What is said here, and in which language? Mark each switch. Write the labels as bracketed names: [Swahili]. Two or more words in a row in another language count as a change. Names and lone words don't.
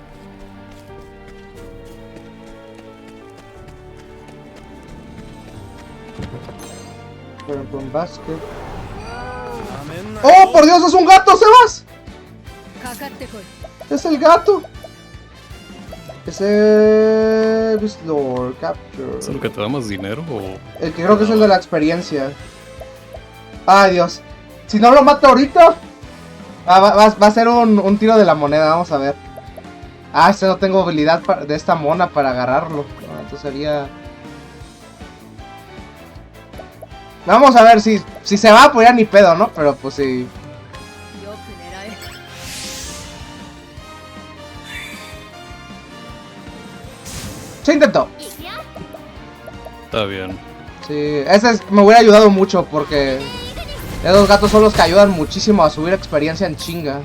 [Spanish] Por ejemplo, un basket. ¡Oh, por Dios! ¡Es un gato, Sebas! [Japanese] かかってこい [Spanish] ¡Es el gato! Ese... Lord Capture. ¿Es el que te da más dinero o...? El que creo que es el de la experiencia. ¡Ay, Dios! Si no lo mato ahorita... va a ser un tiro de la moneda, vamos a ver. Ah, este no tengo habilidad de esta mona para agarrarlo. Ah, entonces sería... Vamos a ver si se va a apoyar ni pedo, ¿no? Pero pues sí. [Japanese] よく狙え [Spanish] Se intentó. [Japanese] いくよ。 [Spanish] Está bien. Sí, me hubiera ayudado mucho porque esos gatos son los que ayudan muchísimo a subir experiencia en chinga.